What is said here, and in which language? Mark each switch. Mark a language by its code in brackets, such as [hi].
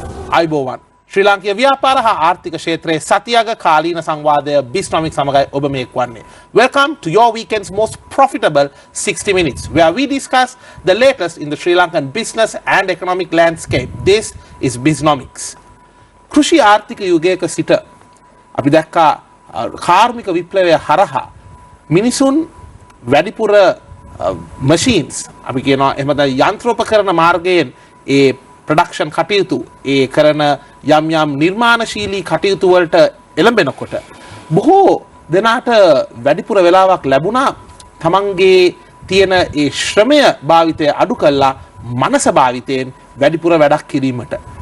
[si] අයිබෝවන් ශ්‍රී ලාංකීය ව්‍යාපාර හා ආර්ථික ක්ෂේත්‍රයේ සතියක කාලීන සංවාදය Bisnomics සමගයි ඔබ මේ එක්වන්නේ. [en] Welcome to your weekend's most profitable 60 minutes where we discuss the latest in the Sri Lankan business and economic landscape. This is Bisnomics. [si] කෘෂි ආර්ථික යුගයක සිට අපි දැක්කා කාර්මික විප්ලවය හරහා මිනිසුන් වැඩිපුර machines අපි කියනවා එහෙම නැත්නම් යන්ත්‍රෝපකරණ මාර්ගයෙන් ඒ ප්‍රොඩක්ෂන් කටයුතු ඒ කරන යම් යම් නිර්මාණශීලී කටයුතු වලට එළඹෙනකොට බොහෝ දෙනාට වැඩිපුර වෙලාවක් ලැබුණා තමන්ගේ තියෙන ඒ ශ්‍රමය භාවිතය අඩු කළා මනස භාවිතයෙන් වැඩිපුර වැඩක් කිරීමට.